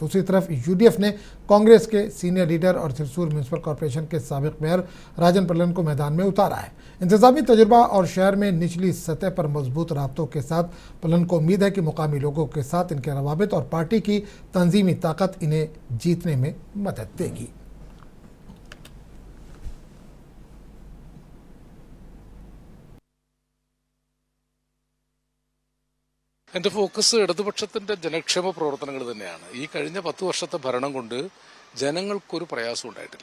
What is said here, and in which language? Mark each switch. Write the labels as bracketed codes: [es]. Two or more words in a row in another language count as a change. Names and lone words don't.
[ur] دوسری طرف UDF نے کانگریس کے [en] senior leader [ur] اور تھریسور میونسپل کارپوریشن کے سابق میئر راجن پلن کو میدان میں اتارا ہے. انتظامی تجربہ اور شہر میں نچلی سطح پر مضبوط رابطوں کے ساتھ پلن کو امید ہے کہ مقامی لوگوں کے ساتھ ان کے روابط اور پارٹی کی تنظیمی طاقت انہیں جیتنے میں مدد دے گی. [ml] എൻ്റെ ഫോക്കസ് ഇടതുപക്ഷത്തിൻ്റെ ജനക്ഷേമ പ്രവർത്തനങ്ങൾ തന്നെയാണ്. ഈ കഴിഞ്ഞ 10 വർഷത്തെ ഭരണം കൊണ്ട് ജനങ്ങൾക്കൊരു പ്രയാസം ഉണ്ടായിട്ടില്ല.